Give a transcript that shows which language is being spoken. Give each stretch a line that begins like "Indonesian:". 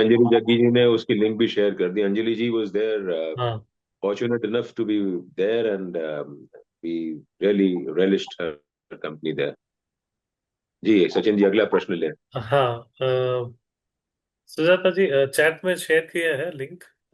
Hindi: अंजलि जग्गी जी ने उसकी लिंक भी शेयर कर दी।
English: Anjali ji was there, हाँ fortunate enough to be there, and we really relished her company there।
Hindi: जी सचिन जी, अगला प्रश्न ले। हाँ, सुजाता जी चैट में शेयर किया है लिंक।